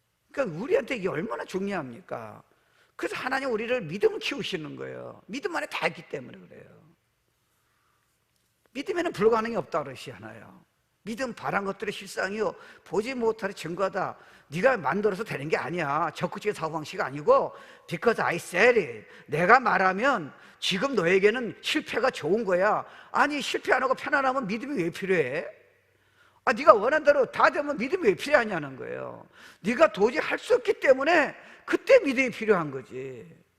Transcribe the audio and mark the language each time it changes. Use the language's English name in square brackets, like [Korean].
[Korean] 그러니까 우리한테 이게 얼마나 중요합니까? 그래서 하나님 우리를 믿음을 키우시는 거예요. 믿음 안에 다 있기 때문에 그래요. 믿음에는 불가능이 없다 그러시잖아요. 믿음 바란 것들의 실상이요 보지 못할 증거다. 네가 만들어서 되는 게 아니야. 적극적인 사고방식이 아니고 [English] because I said it. [Korean] 내가 말하면 지금 너에게는 실패가 좋은 거야. 아니, 실패 안 하고 편안하면 믿음이 왜 필요해? 네가 원하는 대로 다 되면 믿음이 왜 필요하냐는 거예요. 네가 도저히 할 수 없기 때문에 그때 믿음이 필요한 거지.